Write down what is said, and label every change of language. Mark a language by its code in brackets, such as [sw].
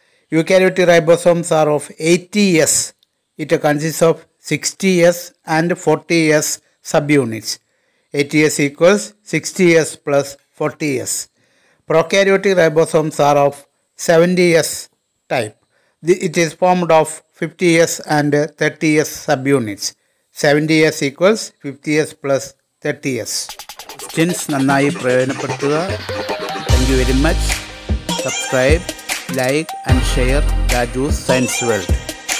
[en] Eukaryotic ribosomes are of 80S. It consists of 60S and 40S subunits. 80S equals 60S plus 40S. Prokaryotic ribosomes are of 70S type. It is formed of 50S and 30S subunits. 70S equals 50S plus 30S. [ml] Questions നന്നായി പ്രയോജനപ്പെടുത്തുക. [en] Thank you very much. Subscribe, like and share Raju's Science World.